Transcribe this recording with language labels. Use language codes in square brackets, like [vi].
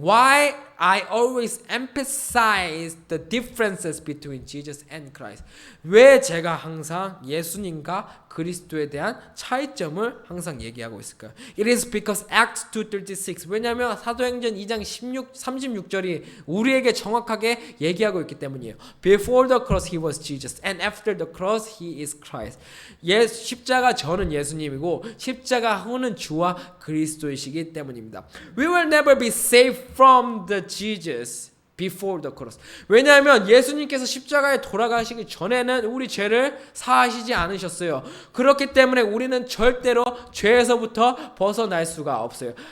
[en] Why I always emphasize the differences between Jesus and Christ? [ko] 왜 제가 항상 예수님과 그리스도에 대한 차이점을 항상 얘기하고 있을까요? [en] It is because Acts 2:36. [ko] 왜냐하면 사도행전 2장 36절이 우리에게 정확하게 얘기하고 있기 때문이에요. [en] Before the cross he was Jesus, and after the cross he is Christ. [ko] 십자가 전은 예수님이고 십자가 후는 주와 그리스도이시기 때문입니다. [en] We will never be saved from the Jesus before the cross. [ko] 왜냐하면 예수님께서 십자가에 돌아가시기 전에는 우리 죄를 사하시지 않으셨어요. 그렇기 때문에 우리는 절대로 죄에서부터 벗어날 수가 없어요.